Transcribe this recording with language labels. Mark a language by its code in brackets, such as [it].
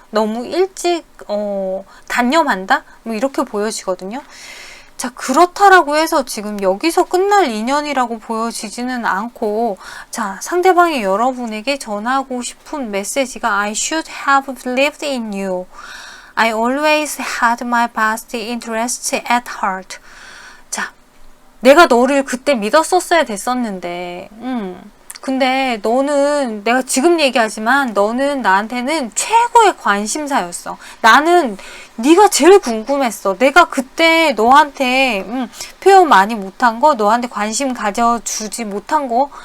[ko] 너무 일찍 단념한다? 뭐 이렇게 보여지거든요. 자, 그렇다라고 해서 지금 여기서 끝날 인연이라고 보여지지는 않고 자, 상대방이 여러분에게 전하고 싶은 메시지가 [en] I should have believed in you. I always had my best interest at heart. [ko] 자, 내가 너를 그때 믿었었어야 됐었는데 근데 너는 내가 지금 얘기하지만 너는 나한테는 최고의 관심사였어. 나는 네가 제일 궁금했어. 내가 그때 너한테 표현 많이 못한 거, 너한테 관심 가져주지 못한 거.